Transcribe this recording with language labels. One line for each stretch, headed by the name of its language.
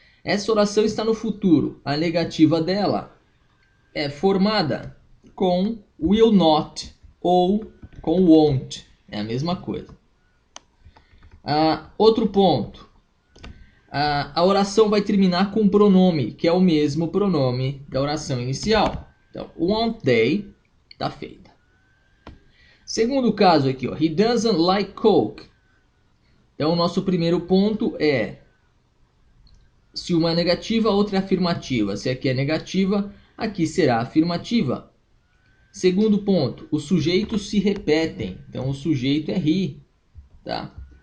Portuguese: Essa oração está no futuro. A negativa dela é formada com will not ou com won't. É a mesma coisa. Outro ponto. A oração vai terminar com um pronome, que é o mesmo pronome da oração inicial. Então, won't they está feita. Segundo caso aqui, ó,
English: he doesn't like Coke.
Portuguese: Então, o nosso primeiro ponto é se uma é negativa, a outra é afirmativa. Se aqui é negativa, aqui será afirmativa. Segundo ponto, os sujeitos se repetem. Então, o sujeito é he. Tá?